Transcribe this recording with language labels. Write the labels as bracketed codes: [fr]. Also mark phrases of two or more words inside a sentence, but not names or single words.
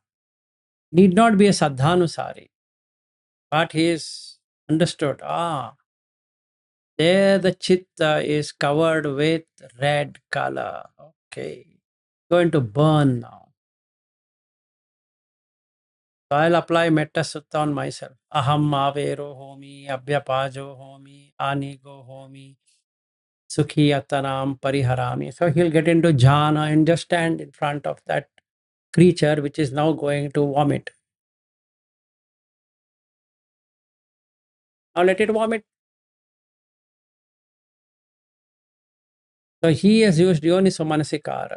[en] Need not be a sadhanusari, but he is understood. There the chitta is covered with red color. Okay, going to burn now. So I'll apply Metta Sutta on myself. [pi] Aham avero homi, abhyapajo homi, anigo homi, sukhi atanam pariharami. [en] So he'll get into jhana and just stand in front of that creature which is now going to vomit. Now let it vomit. So he has used [pi] Yoniso Manasikara.